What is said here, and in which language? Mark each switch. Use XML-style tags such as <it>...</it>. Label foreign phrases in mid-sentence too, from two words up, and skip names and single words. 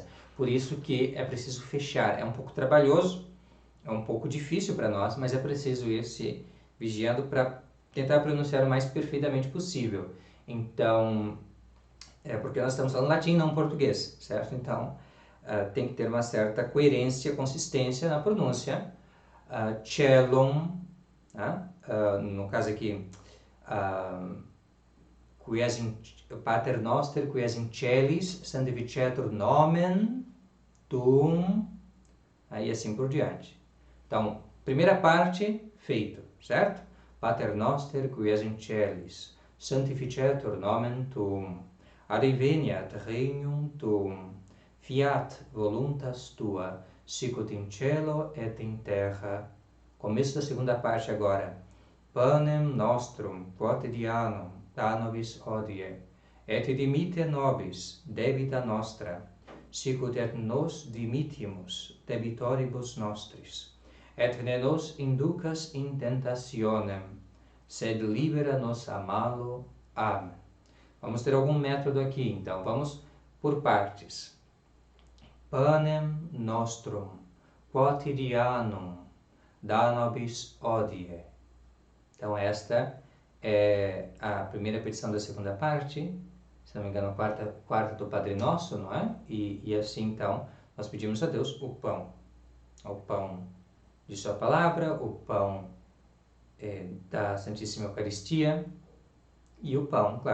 <pt>Por isso que é preciso fechar. É um pouco trabalhoso, é um pouco difícil para nós, mas é preciso ir se vigiando para tentar pronunciar o mais perfeitamente possível. Então, porque nós estamos falando latim, não português, certo? Então, tem que ter uma certa coerência, consistência na pronúncia. Cellum, no caso aqui,</pt> <la>qui es in Pater Noster, qui es in celis, sanctificetur nomen tuum,</la> <pt>aí assim por diante. Então, primeira parte, feito, certo?</pt> <la>Pater Noster, qui es in celis, sanctificetur nomen tuum, adveniat regnum tuum, fiat voluntas tua, sicut in cielo et in terra.</la> <pt>Começo da segunda parte agora.</pt> <la>Panem nostrum quotidianum da nobis hodie, et dimitte nobis debita nostra, sicut et nos dimittimus debitoribus nostris, et ne nos inducas in tentationem, sed libera nos a malo.</la> <pt>Amém. Vamos ter algum método aqui, então. Vamos por partes.</pt> <la>Panem nostrum quotidianum da nobis hodie.</la> <pt>Então, esta é a primeira petição da segunda parte, se não me engano, a quarta do Padre Nosso, não é? E assim, então, nós pedimos a Deus o pão de sua palavra, o pão da Santíssima Eucaristia e o pão, claro,</pt>